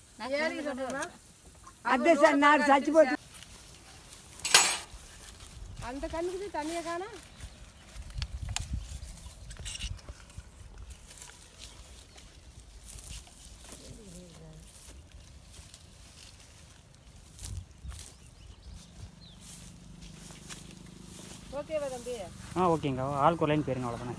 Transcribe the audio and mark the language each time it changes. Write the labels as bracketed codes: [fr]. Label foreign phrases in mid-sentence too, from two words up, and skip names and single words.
[te] అదే సార్ నాకు చచ్చిపోతుంది అంత కన్నుకు తనియే కానా [ta] ஓகேவா தம்பி? ஓகேங்க. ஆளுக்கு ஒரு லைன் போயிருங்க. அவ்வளோதானே.